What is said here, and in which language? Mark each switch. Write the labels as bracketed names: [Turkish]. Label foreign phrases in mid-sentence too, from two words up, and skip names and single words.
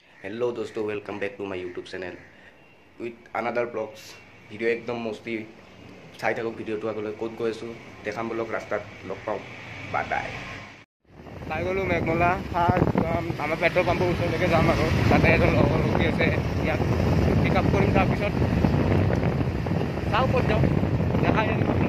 [English] Hello दोस्तों, welcome back to my youtube channel with another blogs [Assamese] ভিডিঅ' একদম মস্তি চাই থাকক। ভিডিঅ'টো আগলৈ ক'ত গৈ আছোঁ দেখাম বলক, ৰাস্তাত লগ পাওঁ। [English] bye bye. [Assamese] পাই গ'লোঁ মেঘমলা। আমাৰ পেট্ৰল পাম্পৰ ওচৰলৈকে যাম আৰু তাতে এজন লগৰ ৰখি আছে, ইয়াক [English] pick up [Assamese] কৰিম। তাৰপিছত চাওঁ ক'ত যাওঁ, দেখাই আনিম।